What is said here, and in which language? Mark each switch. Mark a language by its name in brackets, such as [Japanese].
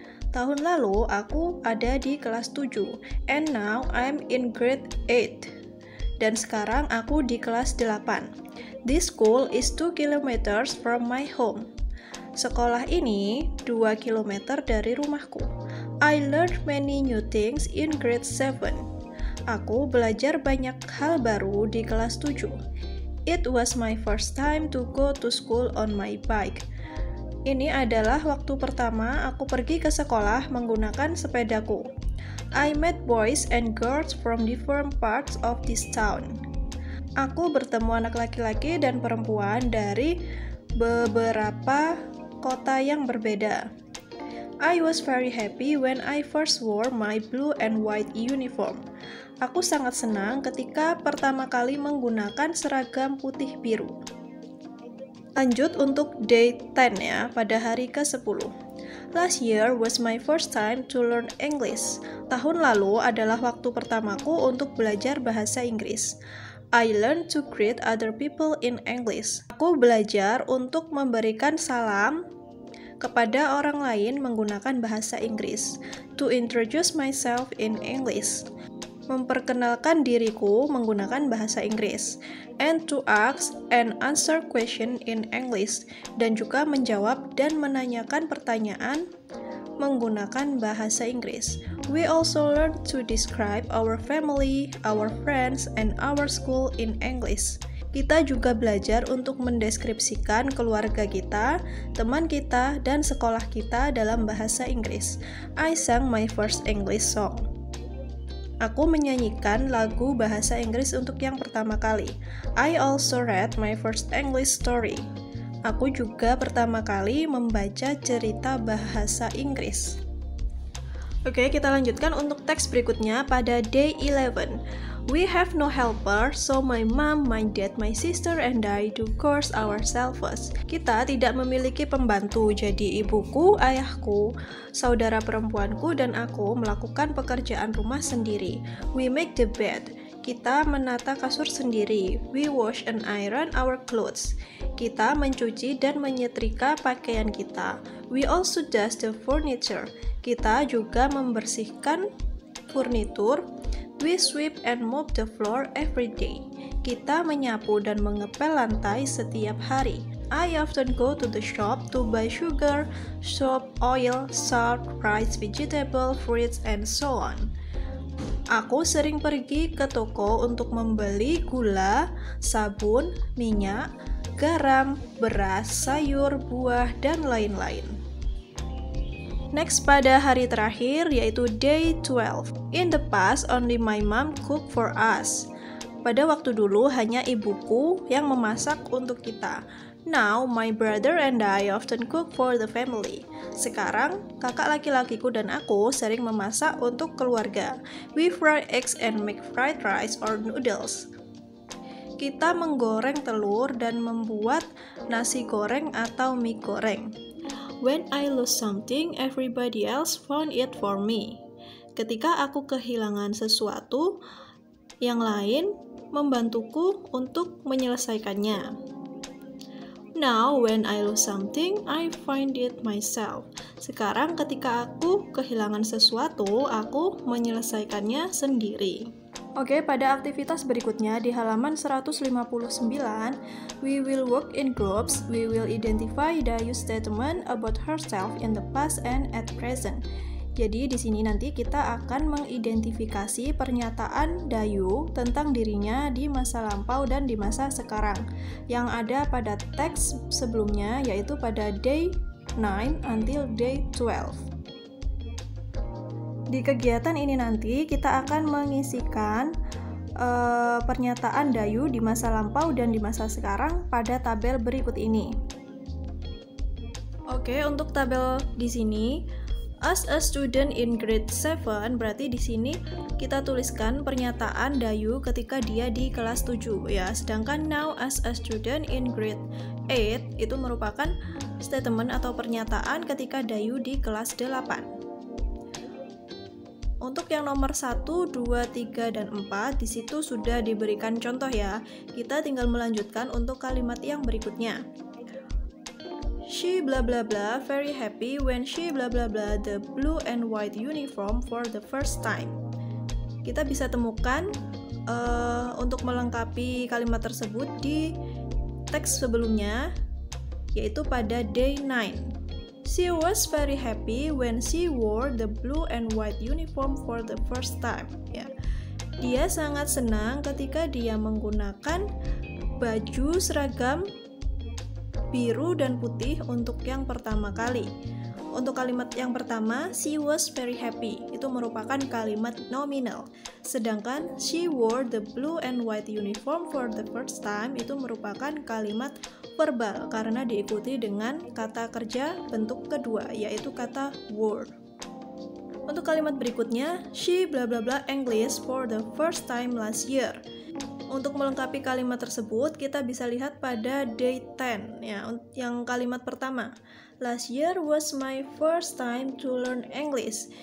[Indonesian] Tahun lalu aku ada di kelas 7. [English] And now I'm in grade 8. [Indonesian] Dan sekarang aku di kelas 8. [English] This school is 2 kilometers from my home. [Indonesian] Sekolah ini 2 km dari rumahku. [English] I learned many new things in grade 7. [Indonesian] Aku belajar banyak hal baru di kelas 7. [English] It was my first time to go to school on my bike. [Indonesian] Ini adalah waktu pertama aku pergi ke sekolah menggunakan sepedaku. [English] I met boys and girls from different parts of this town. [Indonesian] Aku bertemu anak laki-laki dan perempuan dari beberapa kota yang berbeda. [English] I was very happy when I first wore my blue and white uniform. [Indonesian] Aku sangat senang ketika pertama kali menggunakan seragam putih biru. Lanjut untuk day 10 ya, pada hari ke-10. [English] Last year was my first time to learn English. [Indonesian] Tahun lalu adalah waktu pertamaku untuk belajar bahasa Inggris. [English] I learned to greet other people in English. [Indonesian] Aku belajar untuk memberikan salam kepada orang lain menggunakan bahasa Inggris. [English] To introduce myself in English. [Indonesian] Memperkenalkan diriku menggunakan bahasa Inggris. [English] And to ask and answer question in English. [Indonesian] Dan juga menjawab dan menanyakan pertanyaan menggunakan bahasa Inggris. [English] We also learn to describe our family, our friends, and our school in English. [Indonesian] Kita juga belajar untuk mendeskripsikan keluarga kita, teman kita, dan sekolah kita dalam bahasa Inggris. [English] I sang my first English song. [Indonesian] Aku menyanyikan lagu bahasa Inggris untuk yang pertama kali. [English] I also read my first English story. [Indonesian] Aku juga pertama kali membaca cerita bahasa Inggris. Oke, kita lanjutkan untuk teks berikutnya pada day 11. [English] We have no helper, so my mom, my dad, my sister, and I do chores ourselves. [Indonesian] Kita tidak memiliki pembantu, jadi ibuku, ayahku, saudara perempuanku, dan aku melakukan pekerjaan rumah sendiri. [English] We make the bed. [Indonesian] Kita menata kasur sendiri. [English] We wash and iron our clothes. [Indonesian] Kita mencuci dan menyetrika pakaian kita. [English] We also dust the furniture. [Indonesian] Kita juga membersihkan furnitur. [English] We sweep and mop the floor every day. [Indonesian] Kita menyapu dan mengepel lantai setiap hari. [English] I often go to the shop to buy sugar, soap, oil, salt, rice, vegetable, fruits, and so on. [Indonesian] Aku sering pergi ke toko untuk membeli gula, sabun, minyak, garam, beras, sayur, buah, dan lain-lain. Next pada hari terakhir yaitu day 12. [English] In the past, only my mom cooked for us. [Indonesian] Pada waktu dulu hanya ibuku yang memasak untuk kita. [English] Now, my brother and I often cook for the family. [Indonesian] Sekarang, kakak laki-lakiku dan aku sering memasak untuk keluarga. [English] We fry eggs and make fried rice or noodles. [Indonesian] Kita menggoreng telur dan membuat nasi goreng atau mie goreng. [English] When I lose something, everybody else found it for me. [Indonesian] Ketika aku kehilangan sesuatu, yang lain membantuku untuk menyelesaikannya. [English] Now, when I lose something, I find it myself. [Indonesian] Sekarang ketika aku kehilangan sesuatu, aku menyelesaikannya sendiri. Oke, pada aktivitas berikutnya di halaman 159, [English] we will work in groups. We will identify Dayu's statement about herself in the past and at present. [Indonesian] Jadi di sini nanti kita akan mengidentifikasi pernyataan Dayu tentang dirinya di masa lampau dan di masa sekarang yang ada pada teks sebelumnya, yaitu pada day 9 until day 12. Di kegiatan ini nanti kita akan mengisikan pernyataan Dayu di masa lampau dan di masa sekarang pada tabel berikut ini. Oke, untuk tabel di sini, [English] as a student in grade 7, [Indonesian] berarti di sini kita tuliskan pernyataan Dayu ketika dia di kelas 7 ya. Sedangkan [English] now as a student in grade 8 [Indonesian] itu merupakan statement atau pernyataan ketika Dayu di kelas 8. Untuk yang nomor 1, 2, 3, dan 4 di situ sudah diberikan contoh ya. Kita tinggal melanjutkan untuk kalimat yang berikutnya. [English] She blah blah blah very happy when she blah blah blah the blue and white uniform for the first time. [Indonesian] Kita bisa temukan untuk melengkapi kalimat tersebut di teks sebelumnya, yaitu pada day 9. [English] She was very happy when she wore the blue and white uniform for the first time. [Indonesian] Ya. Dia sangat senang ketika dia menggunakan baju seragam biru dan putih untuk yang pertama kali. Untuk kalimat yang pertama, [English] she was very happy, [Indonesian] itu merupakan kalimat nominal. Sedangkan [English] she wore the blue and white uniform for the first time [Indonesian] itu merupakan kalimat verbal karena diikuti dengan kata kerja bentuk kedua, yaitu kata wore. Untuk kalimat berikutnya, [English] she blah blah blah English for the first time last year. [Indonesian] Untuk melengkapi kalimat tersebut, kita bisa lihat pada day 10 ya, yang kalimat pertama. [English] Last year was my first time to learn English.